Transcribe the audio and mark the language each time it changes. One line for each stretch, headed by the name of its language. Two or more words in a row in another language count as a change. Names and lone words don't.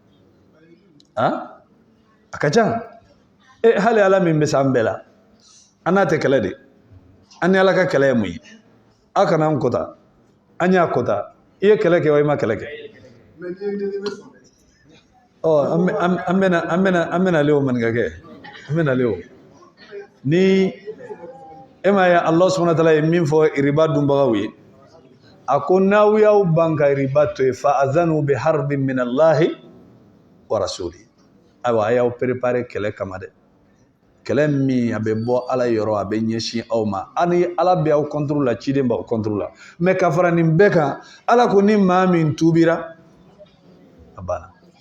Bambara: a ka ca hali ala min bɛ s'an bɛɛ la an n'a tɛ kɛlɛ de an ni ala ka kɛlɛ ye mun ye a kana an kota an y'a kota i ye kɛlɛ kɛ wa i ma kɛlɛ kɛ an bɛna le o maninkakɛ an bɛna le o ni e ma ye
Arabic: الله سبحانه وتعالى
Bambara: ye min fɔ riba dunbagaw ye a ko n'aw y'aw ban ka riba to yen
Arabic: فأذنوا بحرب من الله ورسوله
Bambara: ayiwa a y'aw préparer kɛlɛ kama dɛ kɛlɛ min a bɛ bɔ ala yɔrɔ a bɛ ɲɛsin aw ma ani ala bɛ aw contrôle la ciden b'aw contrôle la mais ka fara nin bɛɛ kan ala ko ni maa min tubira a banna